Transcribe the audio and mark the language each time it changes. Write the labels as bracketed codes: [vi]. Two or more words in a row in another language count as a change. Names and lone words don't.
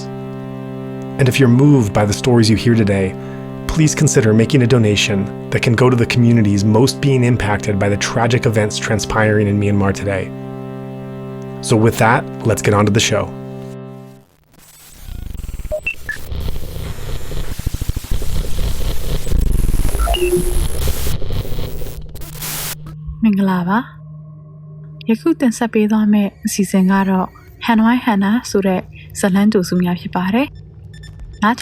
[en] And if you're moved by the stories you hear today, please consider making a donation that can go to the communities most being impacted by the tragic events transpiring in Myanmar today. So with that, let's get on to the show. [my] Mingalava. ယခုတင်ဆက်ပေးသွားမယ့်အစီအစဉ်ကတော့ Hanoi Hana ဆိုတဲ့ဇာတ်လမ်းတူစုများဖြစ်ပါတယ်။နား